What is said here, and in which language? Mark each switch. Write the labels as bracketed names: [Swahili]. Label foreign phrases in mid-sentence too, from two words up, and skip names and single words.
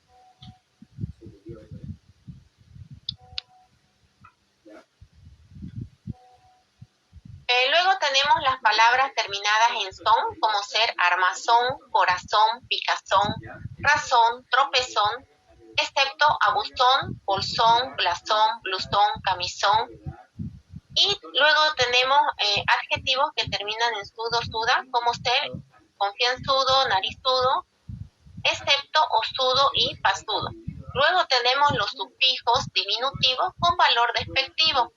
[Spanish] Luego tenemos las palabras terminadas en son, como ser armazón, corazón, picazón, razón, tropezón, excepto abuzón, bolsón, blasón, blusón, camisón. Y luego tenemos adjetivos que terminan en sudo, suda, como ser confianzudo, narizudo, excepto osudo, y pasudo. Luego tenemos los sufijos diminutivos con valor despectivo.